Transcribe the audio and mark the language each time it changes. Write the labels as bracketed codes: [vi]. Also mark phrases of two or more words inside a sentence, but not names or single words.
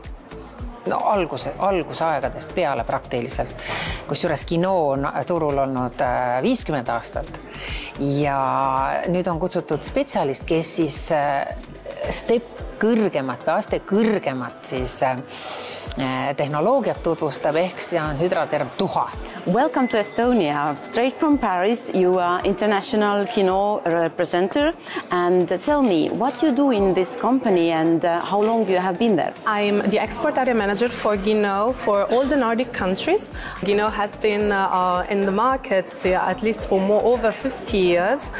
[et] algusaegadest peale praktiliselt, kusjuures Kino on turul olnud 50 aastat ja nüüd on kutsutud spetsialist, kes siis kõrgemat või aste kõrgemat siis tehnoloogiat tutvustab, ehk see on Hydraderm 1000. [en] Welcome to Estonia. Straight from Paris, you are international Kino representative. And tell me, what you do in this company and how long you have been there? I'm the export area manager for Kino for all the Nordic countries. Kino has been in the markets at least for over 50 years.